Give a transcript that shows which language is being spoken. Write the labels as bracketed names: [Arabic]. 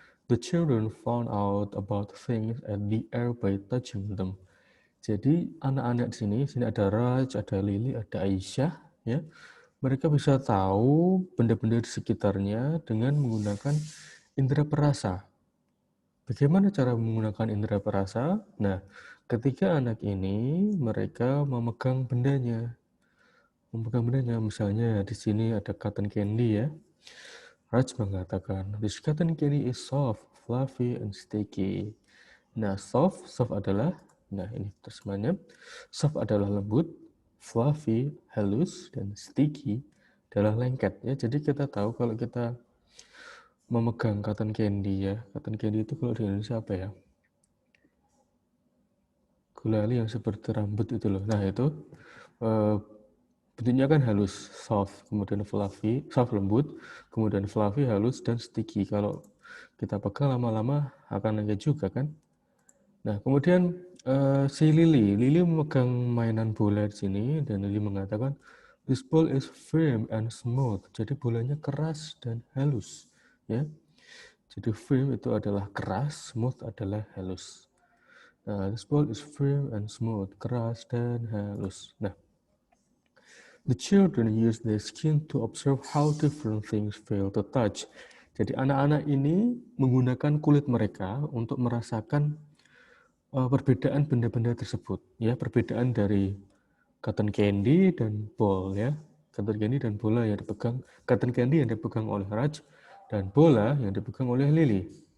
[English] The children found out about things at the air by touching them. [Indonesian] Jadi anak-anak di sini ada Raj, ada Lily, ada Aisyah, ya. Mereka bisa tahu benda-benda di sekitarnya dengan menggunakan indera perasa. Bagaimana cara menggunakan indera perasa? Nah, ketika anak ini mereka memegang bendanya, misalnya di sini ada cotton candy ya. [English] Raj [Indonesian] mengatakan, [English] this cotton candy is soft, fluffy, and sticky. [Indonesian] Nah, soft adalah, nah ini terjemahannya, soft adalah lembut, fluffy, halus, dan sticky adalah lengket. Ya, jadi kita tahu kalau kita memegang cotton candy ya, cotton candy itu kalau di Indonesia apa ya? Gulali yang seperti rambut itu loh. Nah itu eh, bentuknya kan halus, soft, kemudian fluffy, soft lembut, kemudian fluffy, halus, dan sticky. Kalau kita pegang lama-lama akan lengket juga kan. Nah kemudian si Lily memegang mainan bola di sini dan Lily mengatakan [English] this ball is firm and smooth. [Indonesian] Jadi bolanya keras dan halus, ya. Jadi firm itu adalah keras, smooth adalah halus. [English] Nah, this ball is firm and smooth, [Indonesian] keras dan halus. [English] Nah, the children use their skin to observe how different things feel to touch. [Indonesian] Jadi anak-anak ini menggunakan kulit mereka untuk merasakan perbedaan benda-benda tersebut, ya, perbedaan dari cotton candy dan ball ya. Cotton candy dan bola yang dipegang, cotton candy yang dipegang oleh Raj dan bola yang dipegang oleh Lily.